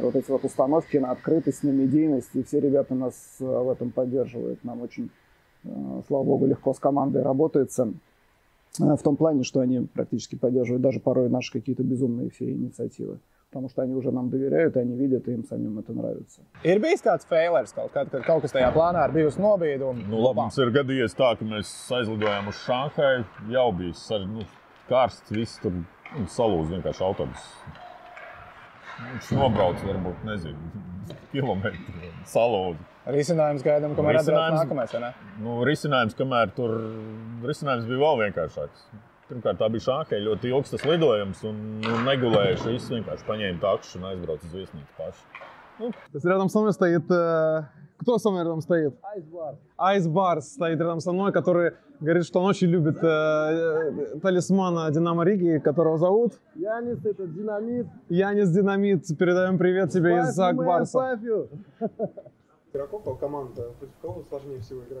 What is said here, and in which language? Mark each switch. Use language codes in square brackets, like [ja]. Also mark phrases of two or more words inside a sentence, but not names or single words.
[ru] Вот эти вот установки на открытость, на медийность, и все ребята нас в этом поддерживают. Нам очень, слава богу, легко с командой работается. В том плане, что они практически поддерживают даже порой наши какие-то безумные все инициативы. Потому что они уже нам доверяют, они видят, и им самим это нравится. [lv] Ir bijis kāds failers, kaut kas tajā plānā ir bijusi nobīde? Labi, mums ir gadījies tā, ka mēs aizlidojām uz Šanhaju, jau bija karsts, viss tur salūz vienkārši autobus. Viņš nobrauc, varbūt, nezinu, kilometru salūz. Risinājums gaidām, kamēr atbrauc nākamais, vai ne? Risinājums bija vēl vienkāršāks. Pirmkārt, tā bija Šanhai, ļoti ilgs tas lidojums, un negulējuši visu, vienkārši paņēma takšu un aizbrauc uz viesnīcu paši. [ru] То есть рядом со мной стоит... Кто со мной рядом стоит? Айсбарс стоит рядом со мной, который говорит, что он очень любит талисмана Динамо Риги, которого зовут... Янис, это Динамит. Янис Динамит. Передаем привет тебе из Акбарса. Игроков команда, против кого сложнее всего играть?